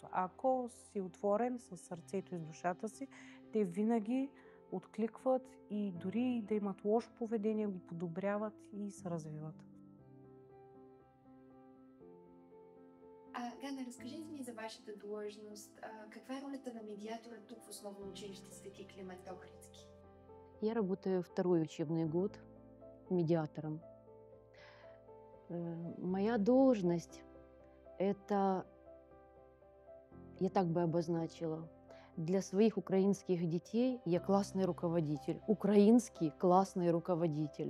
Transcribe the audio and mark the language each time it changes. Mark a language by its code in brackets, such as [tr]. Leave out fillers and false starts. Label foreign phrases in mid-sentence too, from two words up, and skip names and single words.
[bg] Ако си отворен със сърцето и с душата си, те винаги откликват и дори да имат лошо поведение, го подобряват и се развиват. Гана, разкажете ми за вашата длъжност. Каква е ролята на медиатора тук в основно училище Свети Климент Охридски? [ru] Я работаю второй учебный год медиатором. Моя должность – это, я так бы обозначила, для своих украинских детей я классный руководитель, украинский классный руководитель.